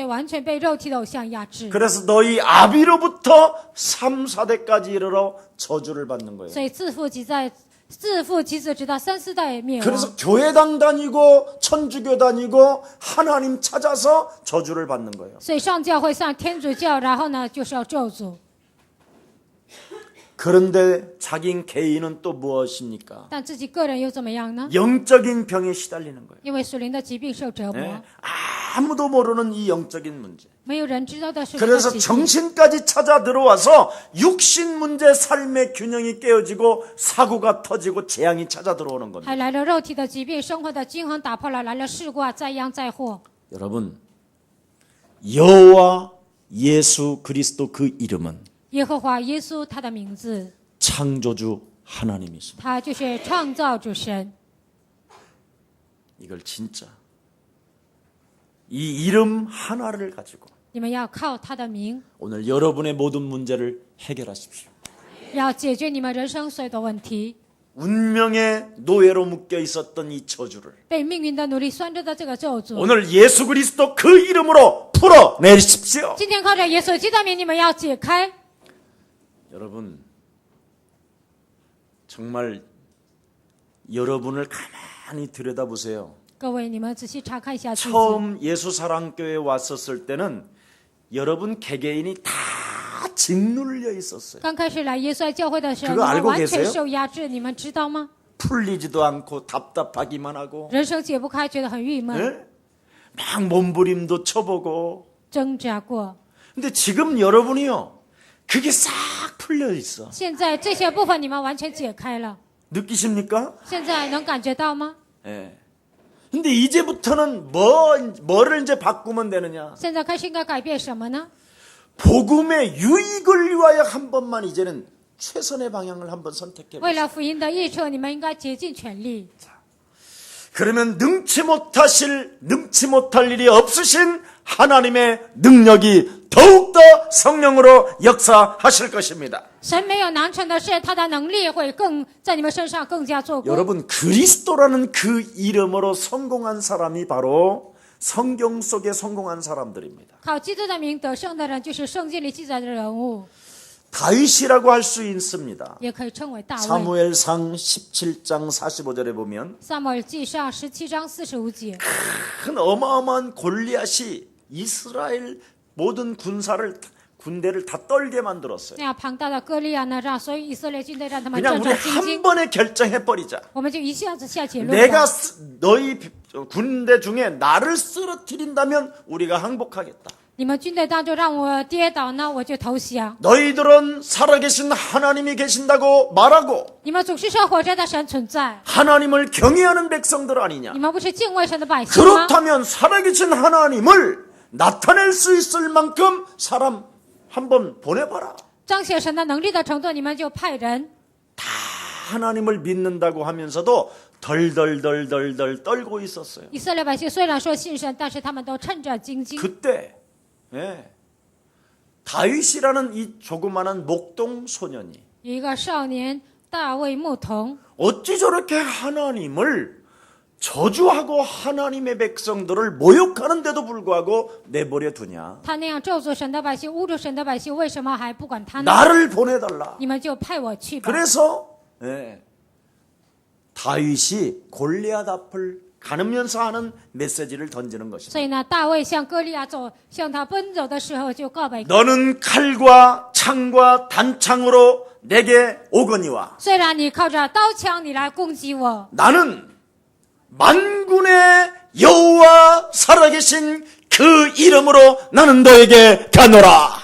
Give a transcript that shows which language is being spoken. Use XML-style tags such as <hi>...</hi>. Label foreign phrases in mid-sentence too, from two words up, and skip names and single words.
<zh>所以完全被肉体的偶像压制，</zh> <ko>그래서 너희 아비로부터 3, 4대까지 이르러 저주를 받는 거예요.</ko> <zh>所以自父及子，直到3、4代灭亡。</zh> <ko>그래서 교회당 다니고 천주교 다니고 하나님 찾아서 저주를 받는 거예요.</ko> <zh>所以上教会上天主教，然后呢就是要咒诅。</zh> <ko>그런데 자기 개인은 또 무엇입니까?</ko> <zh>但自己个人又怎么样呢？</zh> <ko>영적인 병에 시달리는 거예요.</ko> <zh>因为属灵的疾病受折磨，</zh> <ko>네. 아무도 모르는 이 영적인 문제.</ko> <zh>没有人知道的属灵的</zh> <ko>그래서</ko> <zh>疾病。</zh> <ko>정신까지 찾아 들어와서 육신 문제 삶의 균형이 깨어지고 사고가 터지고 재앙이 찾아 들어오는 겁니다.</ko> <zh>还来了肉体的疾病，生活的均衡打破了，来了事故啊，灾殃灾祸。</zh> <ko>여러분, 여호와 예수 그리스도 그 이름은</ko> <zh>耶和华耶稣他的名字，</zh> <ko>창조주 하나님이십니다.</ko> <zh>他就是创造主神。</zh> <ko>이걸 진짜 이 이름 하나를 가지고</ko> <zh>你们要靠他的名，</zh> <ko>오늘 여러분의 모든 문제를 해결하십시오.</ko> <zh>要解决你们人生所有的问题。</zh> <ko>운명의 노예로 묶여 있었던 이 저주를</ko> <zh>被命运的奴隶拴着的这个咒诅，</zh> <ko>오늘 예수 그리스도 그 이름으로 풀어내십시오.</ko> <zh>今天靠着耶稣基督的名，你们要解开。</zh> <ko>여러분 정말 여러분을 가만히 들여다보세요.</ko> <zh>各位，你们仔细查看一下自己。</zh> <ko>처음 예수 사랑교회에 왔었을 때는 여러분 개개인이 다 짓눌려 있었어요.</ko> <zh>刚开始来耶稣爱教会的时候，</zh> <ko>그거</ko> <zh>你们</zh> <ko>알고</ko> <zh>完全</zh> <ko>계세요?</ko> <zh>受压制，你们知道吗？</zh> <ko>풀리지도 않고 답답하기만 하고</ko> <zh>人生解不开，觉得很郁闷，</zh> <ko>예? 막 몸부림도 쳐보고</ko> <zh>挣扎过。</zh> <ko>근데 지금 여러분이요 그게 싹 풀려 있어.</ko> <zh>现在这些部分你们完全解开了，</zh> <ko>느끼십니까?</ko> <zh>现在能感觉到吗？</zh> <ko>예. 근데 이제부터는 뭐를 이제 바꾸면 되느냐?</ko> <zh>现在开始应该改变什么呢？</zh> <ko>복음의 유익을 위하여 한 번만 이제는 최선의 방향을 한번 선택해</ko> <zh>为</zh> <ko>보세요.</ko> <zh>了福音的益处，你们应该竭尽全力。</zh> <ko>그러면 능치 못할 일이 없으신 하나님의 능력이 더욱더 성령으로 역사하실 것입니다.</ko> <zh>神没有难成的事，他的能力会更在你们身上更加做工。</zh> <ko>여러분 그리스도라는 그 이름으로 성공한 사람이 바로 성경 속에 성공한 사람들입니다.</ko> <zh>靠基督的名得胜的人，就是圣经里记载的人物，</zh> <ko>다윗이라고 할 수 있습니다.</ko> <zh>也可以称为大卫。</zh> <ko>사무엘상 17장 45절에 보면</ko> <zh>撒母耳记上17章45节，</zh> <ko>큰 어마어마한 골리앗이 이스라엘 모든 군대를 다 떨게 만들었어요.</ko> <zh>那样庞大的歌利亚呢，让所有以色列军队让他们</zh> <ko>그냥</ko> <zh>战</zh> <ko>우리</ko> <zh>战兢</zh> <ko>한</ko> <zh>兢。</zh> <ko>번에 결정해버리자.</ko> <zh>我们就一下子下结论</zh> <ko>내가</ko> <zh>吧。</zh> <ko>너희 군대 중에 나를 쓰러뜨린다면 우리가 항복하겠다.</ko> <zh>你们军队当中让我跌倒呢，我就投降。</zh> <ko>너희들은 살아계신 하나님이 계신다고 말하고</ko> <zh>你们总是说活着的神存在，</zh> <ko>하나님을 경외하는 백성들 아니냐.</ko> <zh>你们不是敬畏神的百姓吗？</zh> <ko>그렇다면 살아계신 하나님을 나타낼 수 있을 만큼 사람 한번 보내봐라.</ko> <zh>彰显神的能力的程度，你们就派人。</zh> <ko>다 하나님을 믿는다고 하면서도 덜덜덜덜덜 떨고 있었어요.</ko> <zh>以色列百姓虽然说信神，但是他们都趁着兢兢。</zh> <ko>그때 예, 다윗이라는 이 조그마한 목동 소년이</ko> <zh>有一个少年大卫牧童，</zh> <ko>어찌 저렇게 하나님을 저주하고 하나님의 백성들을 모욕하는데도 불구하고 내버려 두냐.</ko> <zh>他那样咒诅神的百姓，侮辱神的百姓，为什么还不管他呢？</zh> <ko>나를 보내달라.</ko> <zh>你们就派我去吧。</zh> <ko>그래서 예, 다윗이 골리앗 앞을 가누면서 하는 메시지를 던지는 것입니다.</ko> <zh>所以呢，大卫向歌利亚向他奔走的时候，就告白：</zh> <ko>너는 칼과 창과 단창으로 내게 오거니와</ko> <zh>虽然你靠着刀枪你来攻击我，</zh> <ko>나는 만군의 여호와 살아계신 그 이름으로 나는 너에게 가노라.</ko>